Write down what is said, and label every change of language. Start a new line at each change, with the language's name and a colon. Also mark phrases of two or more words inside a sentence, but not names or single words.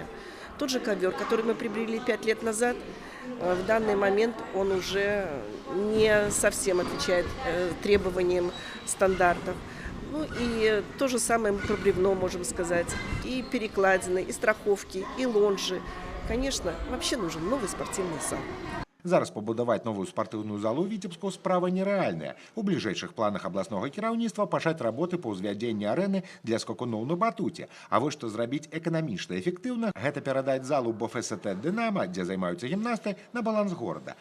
Russian: Тот же ковер, который мы приобрели 5 лет назад, в данный момент он уже не совсем отвечает требованиям стандартов. Ну и то же самое мы про бревно можем сказать. И перекладины, и страховки, и лонжи. Конечно, вообще нужен новый спортивный зал.
Belarusian: Зараз пабудаваць новую спартыўную залу ў Віцебску справа нерэальная. У бліжэйшых планах абласнога кіраўніцтва пачаць работы па ўзвядзенні арэны для скакуноў на батуце. А вось што зрабіць эканамічна эфектыўна, гэта перадаць залу БФСТ «Дынама», дзе займаюцца гімнасты, на баланс горада.